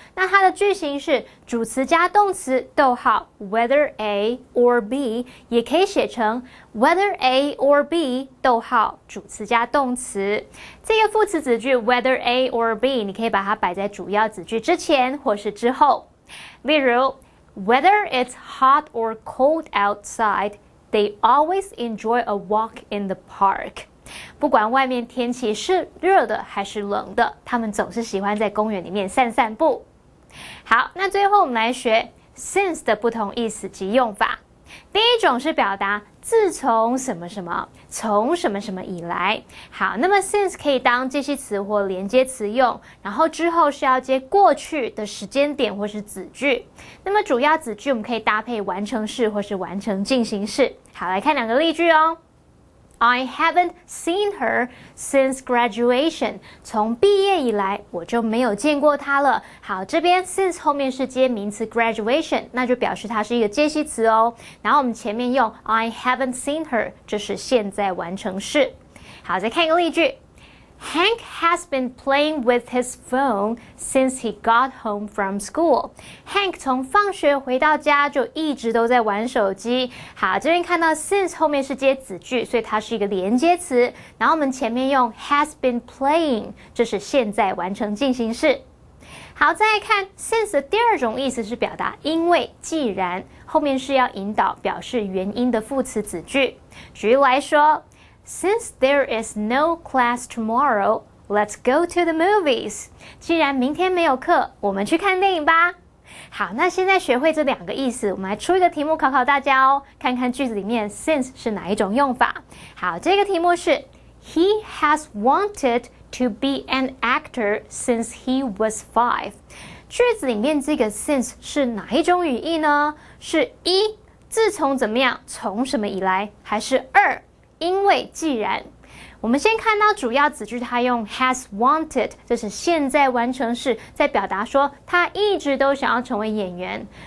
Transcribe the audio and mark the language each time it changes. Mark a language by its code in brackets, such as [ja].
[zh] 那它的句型是主词加动词逗号 [en] whether A or B， [zh] 也可以写成 [en] whether A or B [zh] 逗号主词加动词。这个副词子句 whether A or B 你可以把它摆在主要子句之前或是之后。例如 [en] whether it's hot or cold outside，They always enjoy a walk in the park. [zh] 不管外面天气是热的还是冷的，他们总是喜欢在公园里面散散步。好，那最后我们来学 since 的不同意思及用法。第一种是表达自从什么什么，从什么什么以来。好，那么 since 可以当介系词或连接词用，然后之后是要接过去的时间点或是子句。那么主要子句我们可以搭配完成式或是完成进行式。好，来看2个例句哦。 [en] I haven't seen her since graduation. [zh] 从毕业以来，我就没有见过她了。好，这边 since 后面是接名词 graduation， 那就表示它是一个介系词哦。然后我们前面用 [en] I haven't seen her， [zh] 这是现在完成式。好，再看一个例句。 [en] Hank has been playing with his phone since he got home from school. [zh] Hank 从放学回到家就一直都在玩手机。好，这边看到 since 后面是接子句，所以它是一个连接词。然后我们前面用 [en] has been playing， [zh] 这是现在完成进行式。好，再来看 since 的第2种意思是表达因为、既然，后面是要引导表示原因的副词子句。举例来说。 [en] Since there is no class tomorrow, let's go to the movies. [zh] 既然明天没有课，我们去看电影吧。好，那现在学会这2个意思，我们来出一个题目考考大家哦，看看句子里面 since 是哪一种用法。好，这个题目是 [en] He has wanted to be an actor since he was 5. [zh] 句子里面这个 since 是哪一种语义呢？是1自从怎么样，从什么以来，还是2因为既然。我们先看到主要子句，它用 [en] has wanted， [zh] 这是现在完成式，在表达说他一直都想要成为演员。